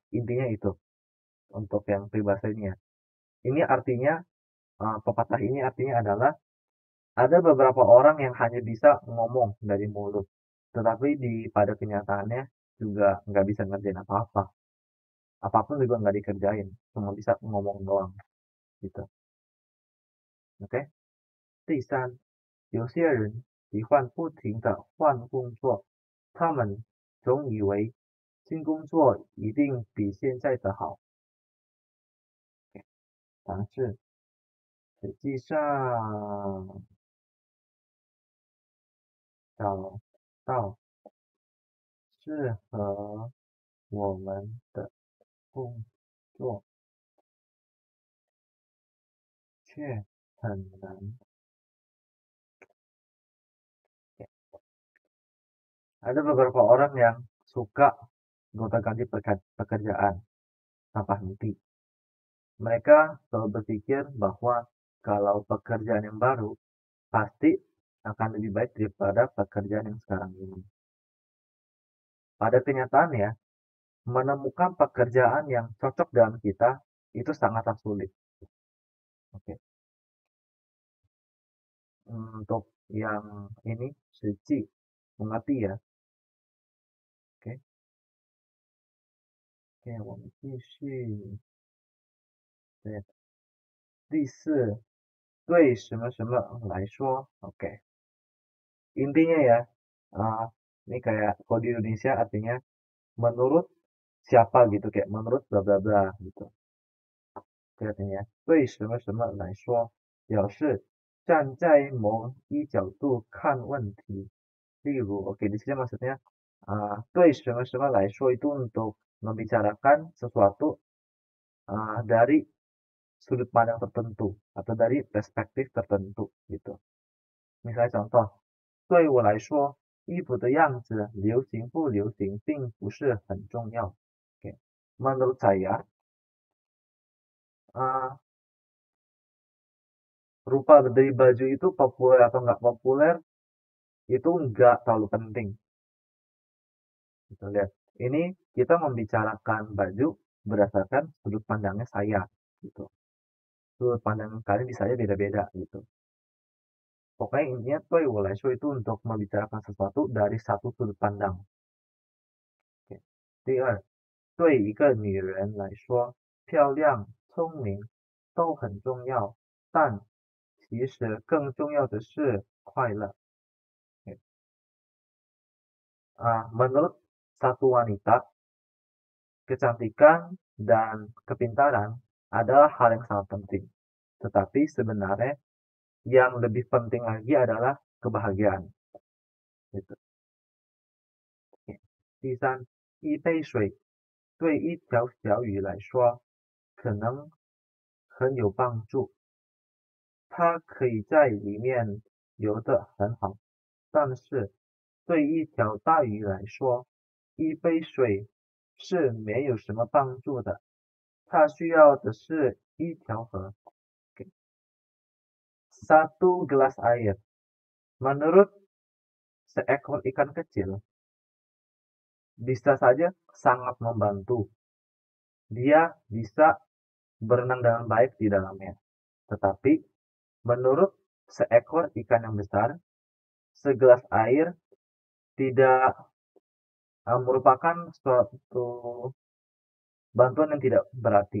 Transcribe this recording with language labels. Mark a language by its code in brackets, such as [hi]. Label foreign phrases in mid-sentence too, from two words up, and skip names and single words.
[id] Intinya itu untuk yang peribahasa ini ya. Ini artinya pepatah ini artinya adalah ada beberapa orang yang hanya bisa ngomong dari mulut, tetapi pada kenyataannya juga nggak bisa ngerjain apa-apa. Apapun juga nggak dikerjain, cuma bisa ngomong doang gitu. Oke? [zh] 第三，有些人喜欢不停地换工作，他们总以为新工作一定比现在的好，但是实际上找到适合我们的工作却很难。 [id] Ada beberapa orang yang suka gonta-ganti pekerjaan tanpa henti. Mereka selalu berpikir bahwa kalau pekerjaan yang baru pasti akan lebih baik daripada pekerjaan yang sekarang ini. Pada kenyataannya, menemukan pekerjaan yang cocok dengan kita itu sangatlah sulit. Oke. Untuk yang ini suci mengerti ya. Oke. Oke, [zh] 我们继续。对，第四，对什么什么来说 ，oke. [id] Intinya ya, ini kayak kalau di Indonesia artinya menurut siapa gitu, kayak menurut bla bla bla gitu. Oke, artinya ya, [zh] 对什么什么来说，表示站在某一角度看问题。例如, [id] oke, di sini maksudnya [zh] 对什么什么来说 [id] itu untuk membicarakan sesuatu dari sudut pandang tertentu atau dari perspektif tertentu gitu. Misalnya contoh, [zh] 对我来说，衣服的样子流行不流行并不是很重要。Oke. [id] Menurut saya, rupa dari baju itu populer atau nggak populer itu nggak terlalu penting. Kita lihat, ini kita membicarakan baju berdasarkan sudut pandangnya saya, gitu. Sudut pandang kalian di saya beda-beda, gitu. Pokoknya intinya [zh] 对我来说 [id] itu untuk membicarakan sesuatu dari satu sudut pandang. Oke. [zh] 第二，对一个女人来说，漂亮、聪明都很重要，但其实更重要的是快乐。Oke. [id] Menurut satu wanita, kecantikan dan kepintaran adalah hal yang sangat penting. Tetapi sebenarnya yang lebih penting lagi adalah kebahagiaan. Gitu. [zh] 第三，一杯水对一条小鱼来说可能很有帮助，它可以在里面游得很好，但是对一条大鱼来说，一杯水是没有什么帮助的，它需要的是一条河。 [id] Satu gelas air. Menurut seekor ikan kecil, bisa saja sangat membantu. Dia bisa berenang dengan baik di dalamnya. Tetapi, menurut seekor ikan yang besar, segelas air tidak merupakan suatu bantuan yang tidak berarti.